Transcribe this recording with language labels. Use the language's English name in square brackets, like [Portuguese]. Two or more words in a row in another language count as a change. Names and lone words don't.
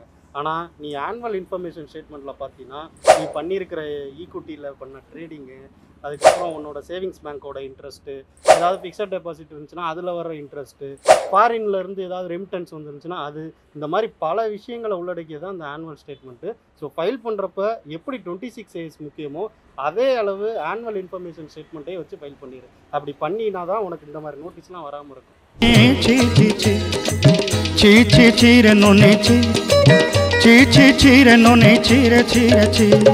[Tamil] ஆனால் நீ [English] annual information statement [Tamil] பார்த்தீங்கன்னா நீ பண்ணியிருக்கிற ஈக்விட்டியில் பண்ண ட்ரேடிங்கு, அதுக்கப்புறம் உன்னோட [English] savings bank interest, [Tamil] ஏதாவது [English] fixed deposit [Tamil] இருந்துச்சுன்னா அதில் வர இன்ட்ரெஸ்ட்டு, ஃபாரின்லேருந்து ஏதாவது ரெமிட்டன்ஸ் வந்துருந்துச்சுன்னா அது, இந்த மாதிரி பல விஷயங்களை உள்ளடக்கியது தான் அந்த [English] annual statement. [Tamil] ஸோ ஃபைல் பண்ணுறப்ப எப்படி 26 ஏஎஸ் முக்கியமோ அதே அளவு [English] annual information statement [Tamil] வச்சு ஃபைல் பண்ணிடு. அப்படி பண்ணினா தான் உனக்கு இந்த மாதிரி நோட்டீஸ்லாம் வராமல் இருக்கும். [Chhattisgarhi] ची रे नोनी ची ची ची ची रे नोनी ची रे ची रे ची.